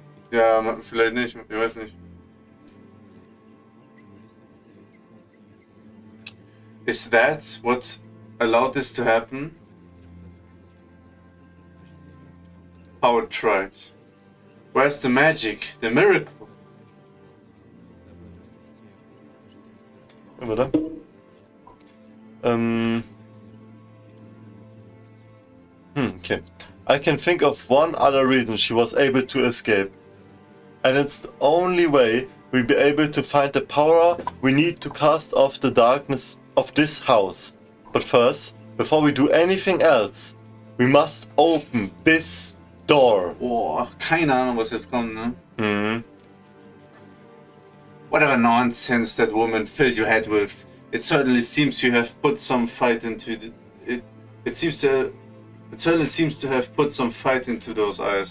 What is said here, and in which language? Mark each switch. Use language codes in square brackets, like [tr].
[de] Ja, vielleicht nicht, ich weiß nicht. [en] Is that what allowed this to happen? Power tried. Where's the magic, the miracle? [de] Warte. Okay. [en] I can think of one other reason she was able to escape. And it's the only way we'll be able to find the power we need to cast off the darkness of this house. But first, before we do anything else, we must open this door. [de] Boah, keine Ahnung, was jetzt kommt, ne? Mhm. [en] Whatever nonsense that woman filled your head with, it certainly seems you have put some fight into it. It certainly seems to have put some fight into those eyes.